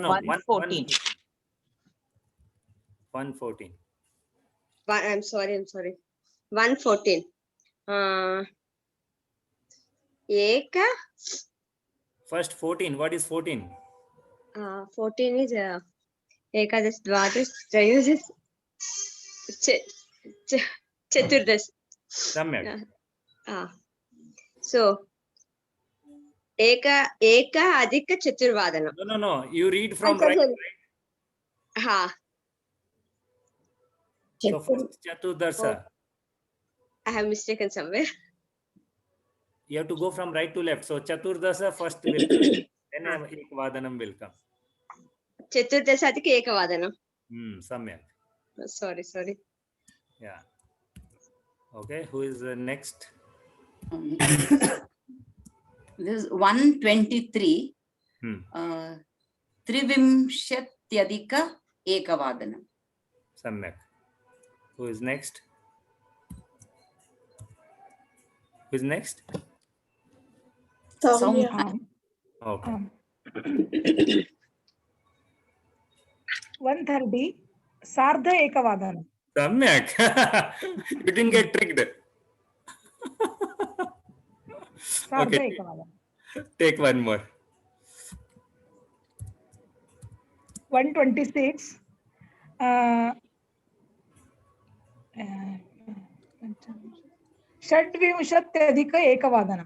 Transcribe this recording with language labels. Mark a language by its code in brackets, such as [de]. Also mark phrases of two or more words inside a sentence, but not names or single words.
[en] 114. 114. I'm sorry. 1:14. [sa] Eka. [en] First 14. What is 14? [sa] 14 is Ekadash, Dvadas, Trayodas, Chaturdash. Samyak. So Eka Adhika Chaturvadanam. [en] No. You read from right. Ha. So first Chaturdasa. I have mistaken somewhere. You have to go from right to left. So Chaturdasa first will come. Then Ekavadanam will come. [sa] Chaturdasa Adhika Ekavadanam. Samyak. [en] Sorry. Yeah. Okay, who is the next? This is 123. [sa] Trivimshatyadhika ekavadanam. [en] Samyak. Who is next? Soumya. Okay. 130. [sa] Sardha ekavadanam. Samyak. [en] You didn't get tricked. [sa] Sardha [en] Okay. [sa] ekavadanam. [en] Take one more. 126. [sa] षड्विंशत्यधिक एकवादनम.